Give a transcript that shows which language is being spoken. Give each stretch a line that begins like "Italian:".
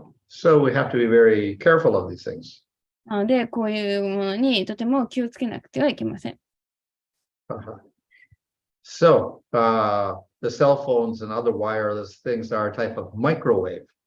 English: So we have to be very careful of these things.
Japanese: なので、こういうものにとても気をつけなくてはいけません。
English: So the cell phones and other wireless things are a type of microwave.